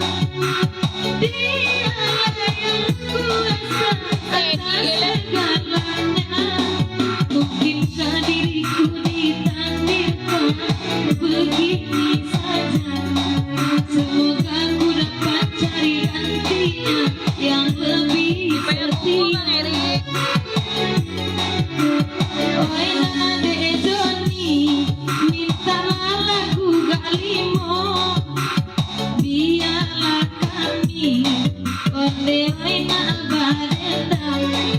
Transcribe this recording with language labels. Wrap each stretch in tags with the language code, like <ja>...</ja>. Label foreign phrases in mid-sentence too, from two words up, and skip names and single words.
<id>Dia yang kuasa atas segalanya. Mungkinkah diriku ditakdirkan begini saja? Semoga ku dapat cari gantinya yang lebih setia.</id> <min>Oi nade Joni, mintalah lagu Galimo, biarlah kami onde na badendai.</min>